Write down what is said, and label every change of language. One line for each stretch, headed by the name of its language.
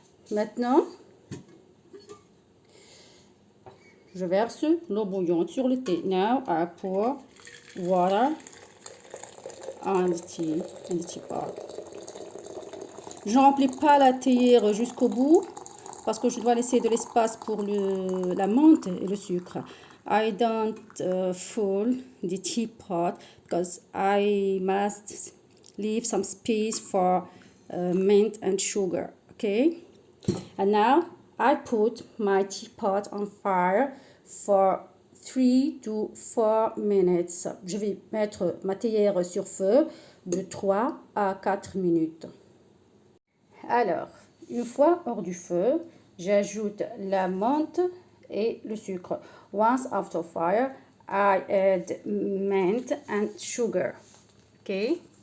French: Maintenant, je verse l'eau bouillante sur le thé.
English: Now I pour water on the tea, in the teapot.
French: Je n'emplis pas la théière jusqu'au bout parce que je dois laisser de l'espace pour la menthe et le sucre.
English: I don't fill the teapot because I must leave some space for mint and sugar. Okay, and now I put my teapot on fire for 3 to 4 minutes.
French: Je vais mettre ma théière sur feu de 3 à 4 minutes. Alors, une fois hors du feu, j'ajoute la menthe et le sucre.
English: Once after fire, I add mint and sugar. Ok.